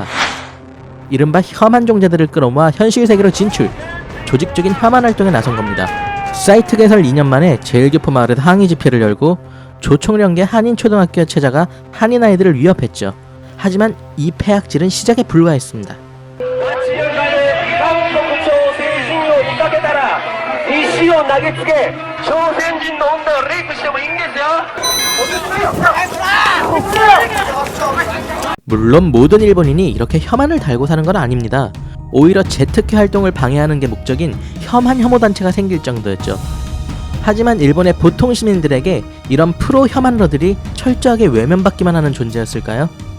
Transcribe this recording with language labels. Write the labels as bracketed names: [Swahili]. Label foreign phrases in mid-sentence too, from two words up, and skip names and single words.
[Korean] 이른바 혐한 종자들을 끌어모아 현실 세계로 진출, 조직적인 혐한 활동에 나선 겁니다. 사이트 개설 2년 만에 제1교포 마을에서 항의 집회를 열고 조총련계 한인초등학교 찾아가 한인 아이들을 위협했죠. 하지만 이 폐악질은 시작에 불과했습니다. [Japanese] 石を投げつけ、朝鮮人の女をレイプしてもいいんですよ。 [Korean] 물론 모든 일본인이 이렇게 혐한을 달고 사는 건 아닙니다. 오히려 제특회 활동을 방해하는 게 목적인 혐한 혐오단체가 생길 정도였죠. 하지만 일본의 보통 시민들에게 이런 프로 혐한러들이 철저하게 외면받기만 하는 존재였을까요?